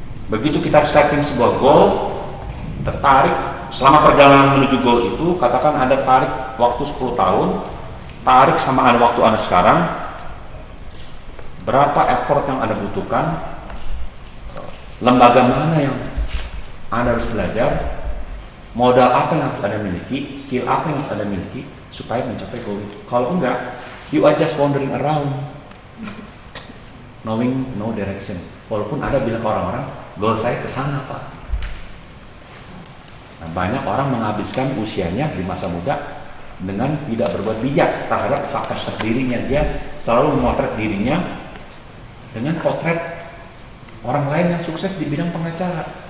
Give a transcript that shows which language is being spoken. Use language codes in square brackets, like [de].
[id] Begitu kita setting sebuah goal, tertarik selama perjalanan menuju goal itu, katakan Anda tarik waktu 10 tahun, tarik sama Anda waktu Anda sekarang, berapa effort yang Anda butuhkan, lembaga mana yang Anda harus belajar, modal apa yang harus Anda miliki, skill apa yang harus Anda miliki supaya mencapai goal itu. Kalau enggak, [en] you are just wandering around, knowing no direction. [id] Walaupun Anda bilang ke orang-orang, goal saya ke sana Pak. Nah, banyak orang menghabiskan usianya di masa muda dengan tidak berbuat bijak terhadap kapasitas dirinya. Dia selalu memotret dirinya dengan potret orang lain yang sukses di bidang pengacara.